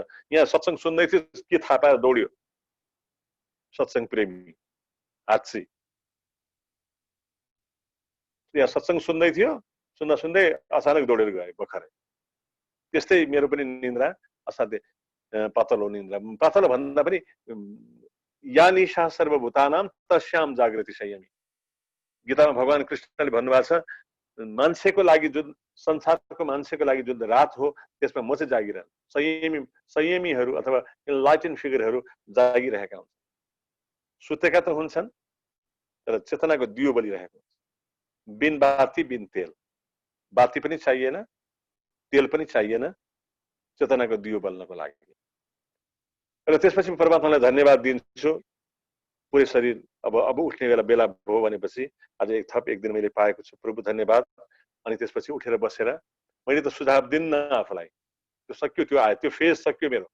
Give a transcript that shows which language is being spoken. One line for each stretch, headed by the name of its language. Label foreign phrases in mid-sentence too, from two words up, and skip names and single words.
Nepali: यहाँ सत्संग सुन्दै थियो, के थाहा पाएर दौड्यो सत्संग प्रेमी हात्सी। यहाँ सत्संग सुन्दै थियो, सुन्दै अचानक दौडेर गए भर्खरै। त्यस्तै मेरो पनि निन्द्रा असाध्यै पातलो निन्द्रा। पातलो भन्दा पनि
Sanskrit: या निशा सर्वभूतानाम तस्याम जागृति संयमी।
Nepali: गीतामा भगवान कृष्णले भन्नुभएको छ, मान्छेको लागि जुन संसारको मान्छेको लागि जुन रात हो त्यसमा म चाहिँ जागिरहनु। संयमीहरू अथवा
English: enlightened figures
Nepali: जागिरहेका हुन्छन्। सुतेका त हुन्छन् तर चेतनाको दियो बलिरहेको हुन्छ।
Hindi: बिन बाती बिन तेल,
Nepali: बाती पनि चाहिएन, तेल पनि चाहिएन चेतनाको दियो बल्नको लागि। र त्यसपछि परमात्मालाई धन्यवाद दिन्छु। पुरै शरीर अब उठ्ने बेला भयो भनेपछि आज एक दिन मैले पाएको छु, प्रभु धन्यवाद। अनि त्यसपछि उठेर बसेर मैले त सुझाव दिन्न आफूलाई, त्यो सक्यो, त्यो आयो, त्यो फेज सक्यो मेरो।